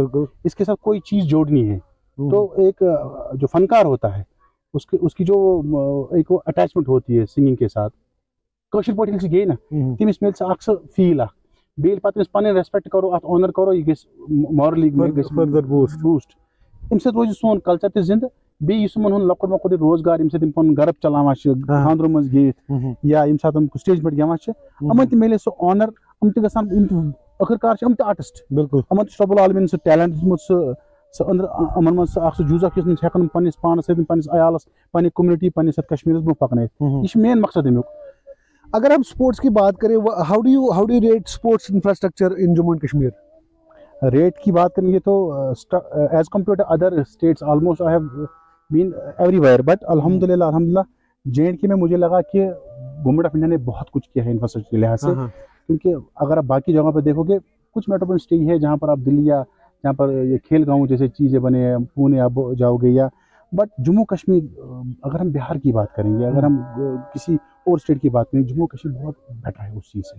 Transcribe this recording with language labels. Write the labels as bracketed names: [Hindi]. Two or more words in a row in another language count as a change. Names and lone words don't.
[Hindi] बिल्कुल. इसके साथ कोई चीज़ जोड़नी है तो एक जो फनकार होता है उसकी जो एक अटैचमेंट होती है सिंगिंग के साथ [Kashmiri] कशर पे गे ना तमिस मिल अक्सर फील बेल पे पे रेस्पेक्ट करो अत ऑनर करो यह [English] morally further boost [Kashmiri] अम सत रोज सोन कल्चर ते जिंद बेन लकुट मकुट रोजगार यम सत पन गर चलावान खानद्रों मज गित या यम सात स्टेज पे गेवान यमन त मिले सो ऑनर यम त गसान आखिरकार यम त आर्टिस्ट. बिल्कुल. यमन रब्बुल आलमीन सह टैलेंट दित्मुत सो अंदर अमन मन सो जूजा किस हेकन पन्निस पानस सत पन्निस अयालस पन्नि कम्युनिटी पन्निस कश्मीरस ब्रोह पकन यह मेन मकसद अमुक। [Hindi] अगर हम स्पोर्ट्स की बात करें, [English] how do you rate sports infrastructure in Jammu and Kashmir? [Hindi] रेट की बात करेंगे तो [English] as compare to other states almost I have been everywhere, [Hindi] बट अल्हम्दुलिल्लाह JNK में मुझे लगा कि गवर्नमेंट ऑफ इंडिया ने बहुत कुछ किया है इंफ्रास्ट्रक्चर के लिहाज से। क्योंकि अगर आप बाकी जगहों पर देखोगे, कुछ [English] metropolitan city [Hindi] है जहाँ पर आप दिल्ली या जहाँ पर ये खेल गाँव जैसे चीज़ें बने हैं, पुणे आप जाओगे, या बट जम्मू कश्मीर अगर हम बिहार की बात करेंगे, अगर हम किसी और स्टेट की बात करें, जम्मू कश्मीर बहुत बेटर है उस चीज़ से।